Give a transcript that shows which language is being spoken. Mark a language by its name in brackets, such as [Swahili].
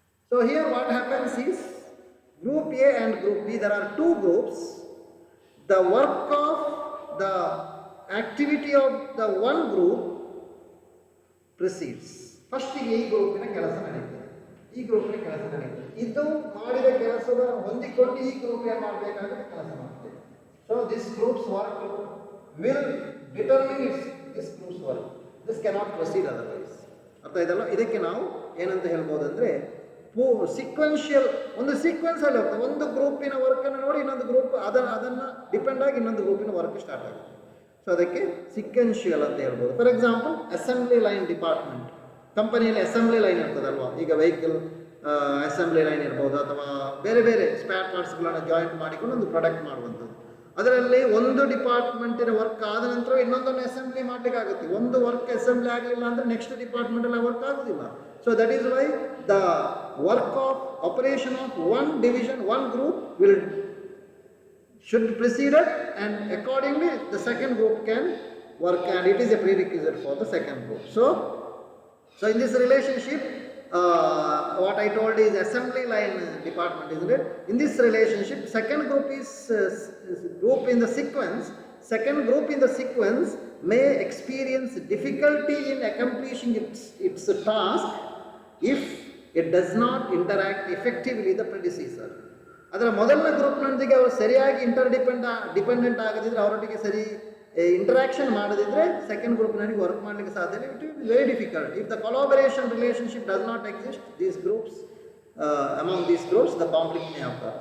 [English] So here what happens is, group A and group B, there are two groups. The work of the activity of the one group precedes. [Kannada] First ಈ ಗ್ರೂಪಿನ ಕೆಲಸ ನಡೆಯುತ್ತದೆ, ಈ ಗ್ರೂಪಿನ ಕೆಲಸ ನಡೆಯುತ್ತದೆ. ಇದು ಮಾಡಿದ ಕೆಲಸದ ಹೊಂದಿಕೊಂಡು ಈ ಗ್ರೂಪ್ ಏನು ಮಾಡಬೇಕಾಗುತ್ತೆ, ಕೆಲಸ ಮಾಡ್ತೇವೆ. [English] So this group's work will determine this group's work. This cannot proceed otherwise. [Kannada] ಅರ್ಥ ಇದಲ್ಲ? ಇದಕ್ಕೆ ನಾವು ಏನಂತ ಹೇಳ್ಬೋದು ಅಂದರೆ, ಸೀಕ್ವೆನ್ಷಿಯಲ್, ಒಂದು ಸೀಕ್ವೆನ್ಸ್ ಅಲ್ಲಿ ಹೋಗ್ತದೆ. ಒಂದು ಗ್ರೂಪಿನ ವರ್ಕನ್ನು ನೋಡಿ ಇನ್ನೊಂದು ಗ್ರೂಪ್ ಅದನ್ನು ಡಿಪೆಂಡ್ ಆಗಿ ಇನ್ನೊಂದು ಗ್ರೂಪಿನ ವರ್ಕ್ ಸ್ಟಾರ್ಟ್ ಆಗುತ್ತೆ. ಸೊ ಅದಕ್ಕೆ ಸೀಕ್ವೆನ್ಷಿಯಲ್ ಅಂತ ಹೇಳ್ಬೋದು. For example, assembly line department. ಕಂಪನಿಯಲ್ಲಿ ಅಸೆಂಬ್ಲಿ ಲೈನ್ ಇರ್ತದಲ್ವಾ, ಈಗ ವೆಹಿಕಲ್ ಅಸೆಂಬ್ಲಿ ಲೈನ್ ಇರ್ಬೋದು, ಅಥವಾ ಬೇರೆ ಬೇರೆ ಸ್ಪೇರ್ ಪಾರ್ಟ್ಸ್ಗಳನ್ನು ಜಾಯಿಂಟ್ ಮಾಡಿಕೊಂಡು ಒಂದು ಪ್ರಾಡಕ್ಟ್ ಮಾಡುವಂಥದ್ದು. ಅದರಲ್ಲಿ ಒಂದು ಡಿಪಾರ್ಟ್ಮೆಂಟಿನ ವರ್ಕ್ ಆದ ನಂತರ ಇನ್ನೊಂದನ್ನು ಅಸೆಂಬ್ಲಿ ಮಾಡಲಿಕ್ಕೆ ಆಗುತ್ತೆ. ಒಂದು ವರ್ಕ್ ಅಸೆಂಬ್ಲಿ ಆಗಲಿಲ್ಲ ಅಂದರೆ ನೆಕ್ಸ್ಟ್ ಡಿಪಾರ್ಟ್ಮೆಂಟಲ್ಲಿ ವರ್ಕ್ ಆಗೋದಿಲ್ಲ. [English] So that is why the work of operation of one division, one group should proceed, and accordingly the second group can work, and it is a prerequisite for the second group. So in this relationship, what I told is assembly line department, isn't it? In this relationship, second group is group in the sequence. Second group in the sequence may experience difficulty in accomplishing its task if it does not interact effectively with the predecessor. [Kannada] ಅದರ ಮೊದಲನೇ ಗ್ರೂಪ್ನೊಂದಿಗೆ ಅವರು ಸರಿಯಾಗಿ dependent ಆಗದಿದ್ರೆ, ಅವರೊಟ್ಟಿಗೆ ಸರಿ interaction ಮಾಡದಿದ್ರೆ second ಗ್ರೂಪ್ನಲ್ಲಿ work ಮಾಡಲಿಕ್ಕೆ ಸಾಧ್ಯ ಇಲ್ಲ. [English] It will be very difficult. If the collaboration relationship does not exist, these groups among these groups the conflict may occur.